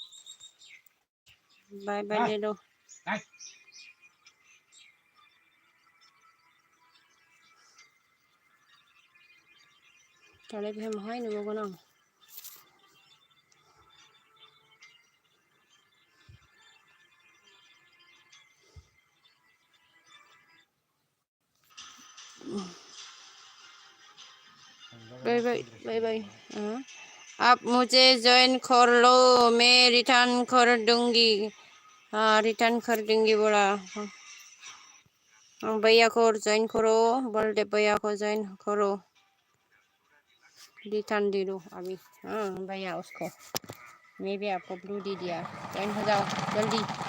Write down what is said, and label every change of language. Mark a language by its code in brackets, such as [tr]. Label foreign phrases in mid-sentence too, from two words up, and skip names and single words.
[brx] बाय [hi] दे दो [brx] दालाय बेहाय महाय नुबावगोन आं [hi] बाय आप मुझे ज्वाइन कर लो मैं रिटर्न कर दूंगी रिटर्न कर दूंगी बोला भैया को ज्वाइन करो बलदेव भैया को ज्वाइन करो रिटर्न दे दो अभी भैया उसको मैं भी आपको ब्लू दे दिया ज्वाइन हो जाओ जल्दी